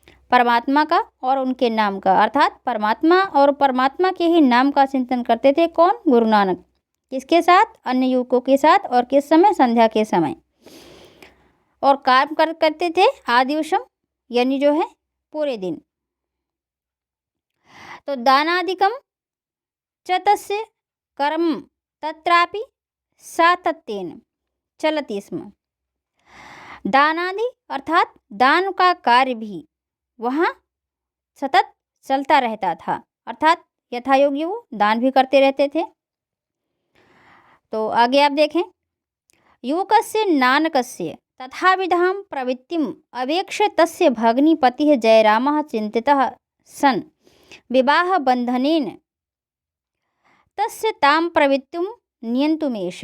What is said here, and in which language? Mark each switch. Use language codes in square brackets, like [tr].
[hi] परमात्मा का और उनके नाम का, अर्थात परमात्मा और परमात्मा के ही नाम का चिंतन करते थे। कौन? गुरु नानक। किसके साथ? अन्य युवकों के साथ। और किस समय? संध्या के समय। और काम करते थे आदिवशम यानी जो है पूरे दिन। [sa] तो दानादिकम च तस्य कर्म तत्रापि सातत्येन चलति स्म। [hi] दानादि अर्थात दान का कार्य भी वहाँ सतत चलता रहता था, अर्थात यथायोग्य वो दान भी करते रहते थे। तो आगे आप देखें, [sa] युवकस्य नानकस्य तथाविधां प्रवृत्तिम अवेक्ष्य तस्य भगिनीपतिः जयरामः चिन्तितः सन् विवाह बंधनेन तस्य ताम प्रवृत्तिम नियंतुमेश।